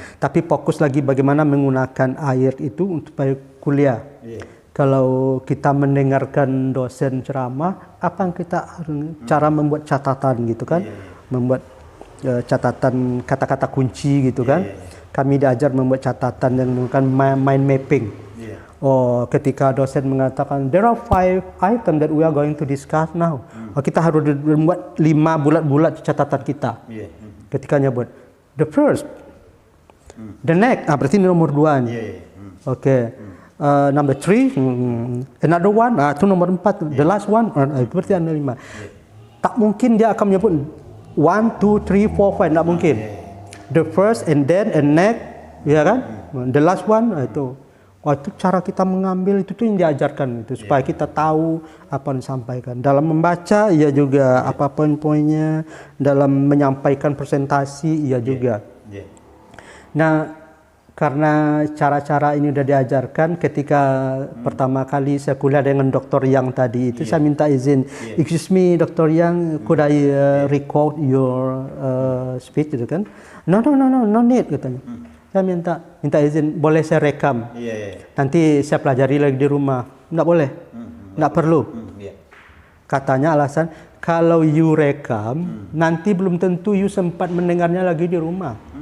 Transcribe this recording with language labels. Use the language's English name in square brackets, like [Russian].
[Indonesian] Tapi fokus lagi bagaimana menggunakan IELTS itu untuk kuliah. Kalau kita mendengarkan dosen ceramah, apa yang kita cara membuat catatan gitu kan. Membuat catatan kata-kata kunci gitu kan. Kami diajar membuat catatan dan menggunakan mind mapping. Oh, ketika dosen mengatakan [English] there are 5 items that we are going to discuss now. [Indonesian] Oh, kita harus membuat 5 bulat-bulat catatan kita. Ketika nyebut [English] the first, The next, [Indonesian] berarti ini nomor 2 nih. Oke. [English] Number 3, another one, [Indonesian] itu nomor 4. [English] The last one, [Indonesian] itu berarti ada 5. Tak mungkin dia akan menyebut 1, 2, 3, 4, 5, tak mungkin. [English] The first and then and next, [Indonesian] ya kan? [English] The last one, [Indonesian] itu. Itu cara kita mengambil itu tuh yang diajarkan itu supaya kita tahu apa yang disampaikan. Dalam membaca ia juga apa poin-poinnya, dalam menyampaikan presentasi ia juga. Nah, karena cara-cara ini udah diajarkan ketika pertama kali saya kuliah dengan Dr. Yang tadi itu saya minta izin, [English] excuse me [Indonesian] Dr. [English] Yang, could I record your speech [Indonesian] gitu kan? [English] No need [Indonesian] katanya. Saya minta izin, boleh saya rekam? Nanti saya pelajari lagi di rumah. Nggak boleh, nggak perlu. Katanya alasan, kalau [English] you [Indonesian] rekam, nanti belum tentu you sempat mendengarnya lagi di rumah.